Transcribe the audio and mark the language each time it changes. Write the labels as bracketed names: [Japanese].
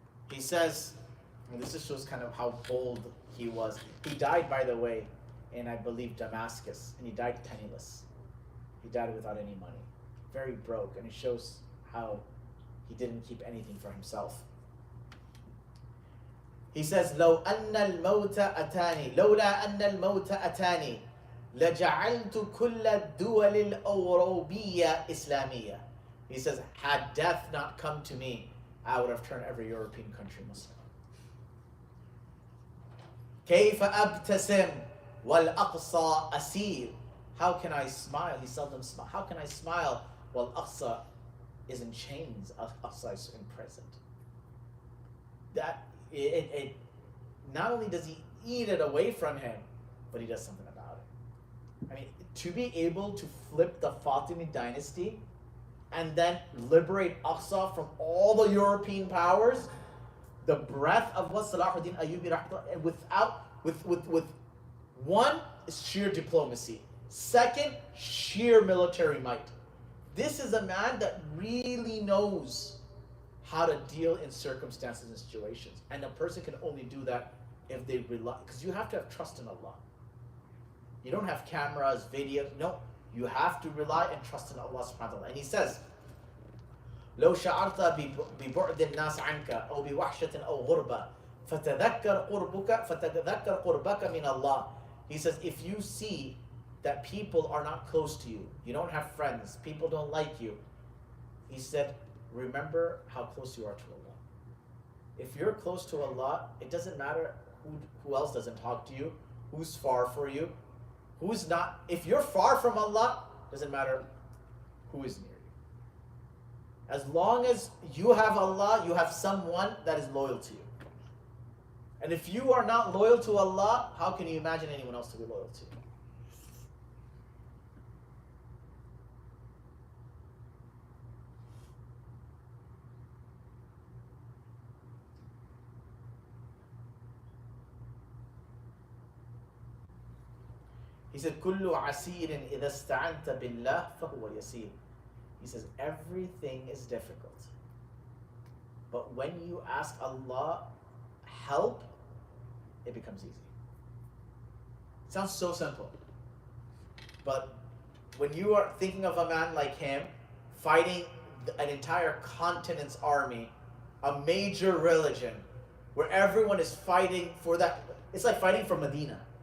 [English] He says, and this just shows kind of how bold he was. He died, by the way, in, I believe, Damascus, and he died penniless. He died without any money, very broke, and it shows how he didn't keep anything for himself. He says, [Arabic] لو أن الموت أتاني لولا أن الموت أتاني لجعلت كل الدول الأوروبية إسلامية. [English] He says, had death not come to me, I would have turned every European country Muslim. [Arabic] كيف أبتسم والأقصى أسير. [English] How can I smile? He seldom smiles. How can I smile while Aqṣā is in chains? Aqṣā is imprisoned. That it not only does he eat it away from him, but he does something about it. I mean, to be able to flip the Fatimid dynasty and then liberate Aqṣā from all the European powers, the breadth of what Salāh ad-Dīn al-Ayyūbī with one is sheer diplomacy. Second, sheer military might. This is a man that really knows how to deal in circumstances and situations. And a person can only do that if they rely, because you have to have trust in Allah. You don't have cameras, videos, no. You have to rely and trust in Allah subhanahu wa ta'ala. And he says, [Arabic] لو شعرت ببعد الناس عنك أو بوحشة أو غربة فتذكر قربك من الله. [English] He says, if you see that people are not close to you, you don't have friends, people don't like you, he said, remember how close you are to Allah. If you're close to Allah, it doesn't matter who else doesn't talk to you, who's far for you, who's not. If you're far from Allah, doesn't matter who is near you. As long as you have Allah, you have someone that is loyal to you. And if you are not loyal to Allah, how can you imagine anyone else to be loyal to? He said, [Arabic] كُلُّ عَسِيرٍ إِذَا اسْتَعَنْتَ بِاللَّهِ فَهُوَ يَسِيرٌ. [English] He says, everything is difficult. But when you ask Allah help, it becomes easy. It sounds so simple. But when you are thinking of a man like him, fighting an entire continent's army, a major religion, where everyone is fighting for that, it's like fighting for Medina.